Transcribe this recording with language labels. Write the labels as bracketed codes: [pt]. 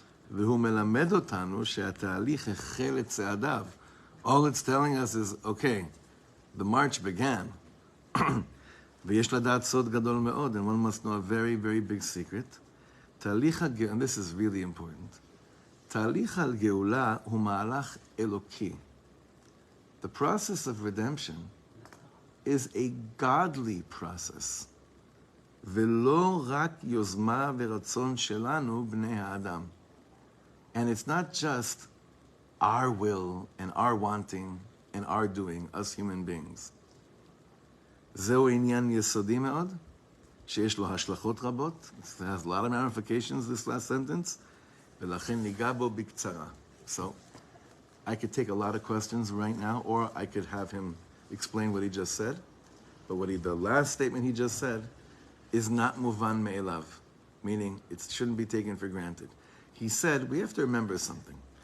[he] והוא מלמד אותנו שהתהליך החל את צעדיו. [en] All it's telling us is, okay, the march began. [he] ויש לדעת סוד גדול מאוד, [en] and one must know a very, very big secret. [he] תהליך הגאולה, [en] and this is really important, [he] תהליך הגאולה הוא מהלך אלוקי. [en] The process of redemption is a godly process. [he] ולא רק יוזמה ורצון שלנו, בני האדם. [en] And it's not just our will and our wanting and our doing, us human beings. [he] זהו עניין יסודי מאוד, שיש לו השלכות רבות. [en] It has a lot of ramifications, this last sentence. [he] ולכן ניגע בו בקצרה. [en] So, I could take a lot of questions right now, or I could have him explain what he just said. But the last statement he just said is not muvan me'elav, meaning it shouldn't be taken for granted. He said, we have to remember something.